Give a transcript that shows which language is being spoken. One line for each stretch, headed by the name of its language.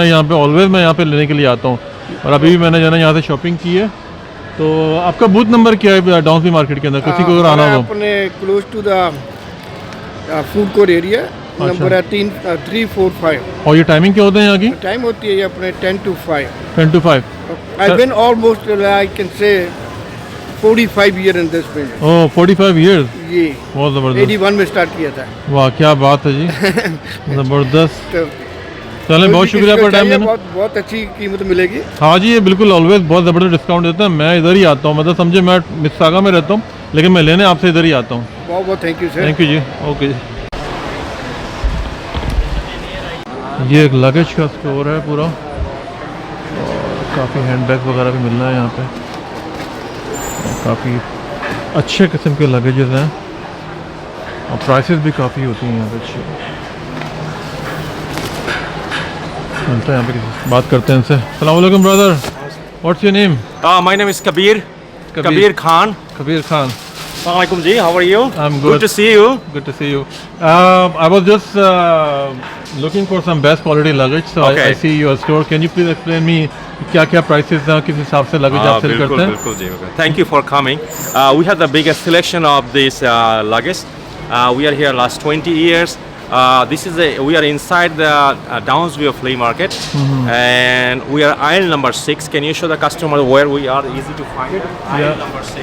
Hindi: मैं यहाँ पे ऑलवेज़ मैं यहाँ पे लेने के लिए आता हूँ और अभी भी मैंने जो है ना यहाँ से शॉपिंग की है। तो आपका बूथ नंबर क्या है डाउनसी मार्केट के अंदर, किसी को अगर आना हो?
English: अपने close to the food court area, number है 345।
Hindi: और ये टाइमिंग क्या होता है यहाँ की? टाइम होती है ये अपने 10 to 5।
English: 10 to 5। I've been almost, I can say, 45 years in this business। Oh 45 years,
Hindi: ये बहुत ज़बरदस्त। 81 में स्टार्ट किया था। वाह क्या बात है जी, ज़बरदस्त। तो चलें, बहुत शुक्रिया पर टाइम देना। बहुत बहुत अच्छी कीमत मिलेगी। हाँ जी, ये बिल्कुल ऑलवेज बहुत ज़बरदस्त डिस्काउंट देता है। मैं इधर ही आता हूँ, मतलब समझे मैं मिस्सागा में रहता हूँ लेकिन मैं लेने आपसे इधर ही आता हूँ। बहुत बहुत thank you sir. Thank you ji, okay जी। ये एक लगेज का स्टोर है पूरा और काफ़ी हैंड बैग वगैरह भी मिल रहा है यहाँ पे। काफ़ी अच्छे किस्म के लगेजेस हैं और प्राइसेस भी काफ़ी होती हैं यहाँ पे अच्छी। मिलता है यहाँ पे, किसी बात करते हैं इनसे।
English: अस्सलाम वालेकुम brother, what's your name? My name is Kabir. Kabir Khan. Kabir Khan. Assalamualaikum ji. How are you? I'm Good to see you. Good to see you. I was just looking for some best quality luggage, so Okay. I see your store. Can you please explain me
Hindi: क्या क्या prices हैं, किस हिसाब से luggage आप cell करते हैं? बिल्कुल जी।
English: Thank you for coming. We have the biggest selection of this luggage. We are here last 20 years. This is we are inside the Downsview Flea Market, and we are aisle number 6. Can you show the customer where we are? Easy to find it. Aisle number 6.